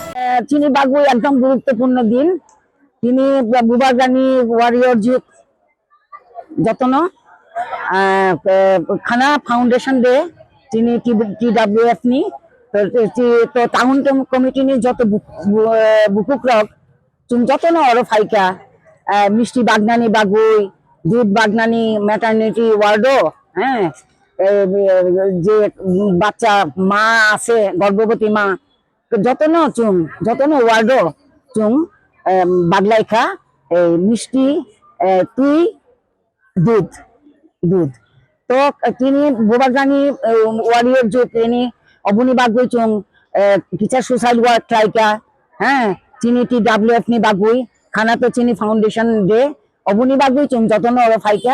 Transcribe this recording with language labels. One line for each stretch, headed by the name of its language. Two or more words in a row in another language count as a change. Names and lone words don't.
Kok Borok: চিনি বাগুই
Bangla: একদম গুরুত্বপূর্ণ দিন।
Kok Borok: তিনি বুবাগানি ওয়ারিয়র যুগ যতন খানা
English: Foundation Day
Kok Borok: তিনি TWF ni to tahun committee ni joto bukukrok chung joto no oro faika mishti bagnani bagui দুধ বাগনানি
English: maternity ward
Kok Borok: হ্যাঁ
Bangla: যে বাচ্চা মা আছে গর্ভবতী মা
Kok Borok: যতন চুং যতন ওয়ার্ডও চুং বাগলাইখা মিষ্টি তুই দুধ দুধ তো তিনি বুবাগানি ওয়ারিয়র যে তিনি অবনি বাগুই চুং
English: teacher society work
Kok Borok: ট্রাইকা হ্যাঁ চিনি TWF ni বাগুই খানা তো চিনি
English: Foundation Day
Kok Borok: অবনি বাগুই চুং যতন ওরা ফাইকা।